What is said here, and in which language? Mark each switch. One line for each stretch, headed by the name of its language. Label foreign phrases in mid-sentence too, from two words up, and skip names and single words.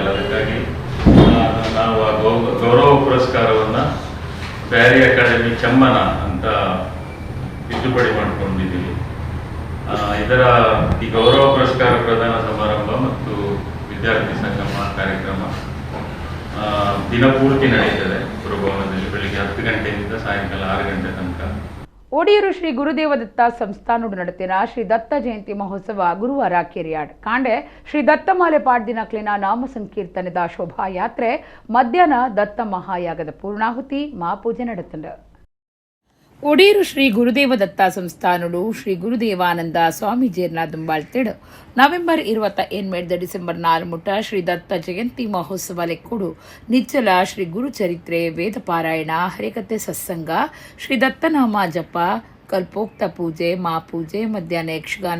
Kannada: ಅದಕ್ಕಾಗಿ ನಾವು ಆ ಗೌರವ ಪುರಸ್ಕಾರವನ್ನ ಬ್ಯಾರಿ ಅಕಾಡೆಮಿ ಚಮ್ಮನ ಅಂತ ತಿದ್ದುಪಡಿ ಮಾಡಿಕೊಂಡಿದ್ದೀವಿ. ಇದರ ಈ ಗೌರವ ಪುರಸ್ಕಾರ ಪ್ರದಾನ ಸಮಾರಂಭ ಮತ್ತು ವಿದ್ಯಾರ್ಥಿ ಸಂಗಮ ಕಾರ್ಯಕ್ರಮ ದಿನಪೂರ್ತಿ ನಡೆಯುತ್ತದೆ ಪುರಭವನದಲ್ಲಿ. ಬೆಳಿಗ್ಗೆ 10 ಗಂಟೆಯಿಂದ ಸಾಯಂಕಾಲ 6 ಗಂಟೆ ತನಕ.
Tulu: ಒಡಿಯೂರು ಶ್ರೀ ಗುರುದೇವದತ್ತ ಸಂಸ್ಥಾನೋಡು ನಡೆತಿನ ಶ್ರೀ ದತ್ತ ಜಯಂತಿ ಮಹೋತ್ಸವ ಗುರುವಾರ ಕೆರಿಯಾಡ್ ಕಾಂಡೆ ಶ್ರೀ ದತ್ತಮಾಲೆ ಪಾಡ್ದಿನಕ್ಲಿನ ನಾಮ ಸಂಕೀರ್ತನದ ಶೋಭಾಯಾತ್ರೆ ಮಧ್ಯಾಹ್ನ ದತ್ತ ಮಹಾಯಾಗದ ಪೂರ್ಣಾಹುತಿ ಮಹಾಪೂಜೆ ನಡೆತಂಡ. ಒಡೇರು ಶ್ರೀ ಗುರುದೇವ ದತ್ತ ಸಂಸ್ಥಾನಡು ಶ್ರೀ ಗುರುದೇವಾನಂದ ಸ್ವಾಮೀಜಿಯರ್ನ ದುಂಬಾಳ್ತೆಡು ನವೆಂಬರ್ 28 ಡಿಸೆಂಬರ್ 4 ಶ್ರೀ ದತ್ತ ಜಯಂತಿ ಮಹೋತ್ಸವ ಲೆಕ್ಕುಡು ನಿಚ್ಚಲ ಶ್ರೀ ಗುರುಚರಿತ್ರೆ ವೇದ ಪಾರಾಯಣ ಹರಿಕತೆ ಸತ್ಸಂಗ ಶ್ರೀ ದತ್ತನಾಮ ಜಪ ಕಲ್ಪೋಕ್ತ ಪೂಜೆ ಮಾಪೂಜೆ ಮಧ್ಯಾಹ್ನ ಯಕ್ಷಗಾನ